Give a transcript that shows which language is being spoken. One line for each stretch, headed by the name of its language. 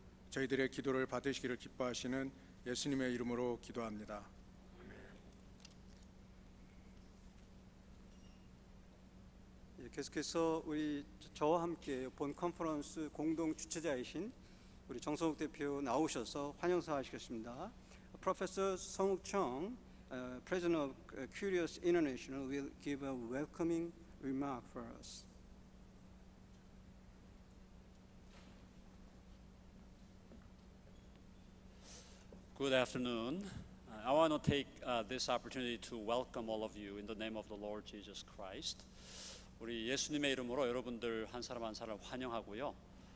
Korean: 저희들의 기도를 받으시기를 기뻐하시는 예수님의 이름으로 기도합니다. 예, 계속해서 우리 저와 함께 본 컨퍼런스 공동 주최자이신 우리 정성욱 대표 나오셔서 환영사 하시겠습니다.
English: Professor 성욱 청, President of Curious International, will give a welcoming remark for us. Good afternoon. I want to take this opportunity to welcome all of you in the name of the Lord Jesus Christ.
Korean: 우리 예수님의 이름으로 여러분들 한 사람 한 사람 환영하고요.